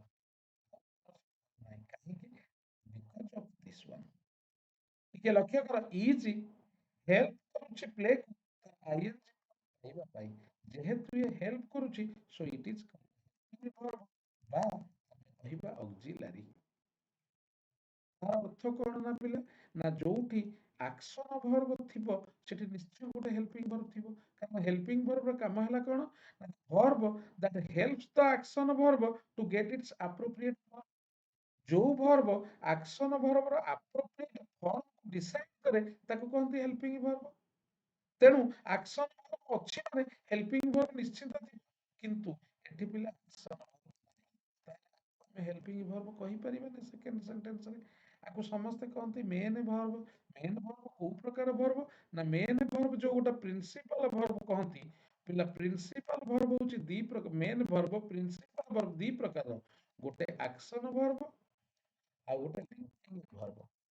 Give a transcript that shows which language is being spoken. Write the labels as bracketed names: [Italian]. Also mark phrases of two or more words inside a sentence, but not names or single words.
[Odia] ଫର୍ମ କାହିଁକି [English] because of this one [Odia] ଟିକେ ଲକ୍ଷ୍ୟ କର [English] is help [Odia] କରୁଛି ପ୍ଲେ କୁ ଆଇଏନଜି ପାଇବା ପାଇଁ ଯେହେତୁ ଇଏ ହେଲ୍ପ କରୁଛି [English] so it is verb [Odia] বা ଆମେ କହିବା ଅକ୍ସିଲାରୀ ତାର ଅର୍ଥ କଣ ନା ପିଲା ନା ଯୋଉଠି [English] action verb [Odia] ଥିବ ସେଠି ନିଶ୍ଚୟ ଗୋଟେ [English] helping verb [Odia] ଥିବ କାରଣ [English] helping verbର [Odia] କାମ ହେଲା କଣ ନା [English] verb that helps the action verb to get its appropriate form [Odia] ଯୋଉ ଭର୍ବ [English] action verbର appropriate form decide [Odia] କରେ ତାକୁ କହନ୍ତି ହେଲ୍ପିଂ ଭର୍ବ ତେଣୁ [English] action verb [Odia] ଅଛି ମାନେ [English] helping verb [Odia] ନିଶ୍ଚିତ ଥିବ କିନ୍ତୁ ଏଠି ପିଲା ଆକ୍ସନ ଆମେ [English] helping verb [Odia] କହିପାରିବାନି [English] second sentenceରେ [Odia] ଆକୁ ସମସ୍ତେ କହନ୍ତି [English] main verb [Odia] କୋଉ ପ୍ରକାର ଭର୍ବ ନା [English] main verb [Odia] ଯୋଉ ଗୋଟେ [English] principal verb [Odia] କହନ୍ତି ପିଲା [English] principal verb [Odia] ହଉଛି ଦି ପ୍ରକାର [English] main verb principal verb [Odia] ଦି ପ୍ରକାର ଗୋଟେ [English] action verb [Odia] ଆଉ ଗୋଟେ [English] linking verb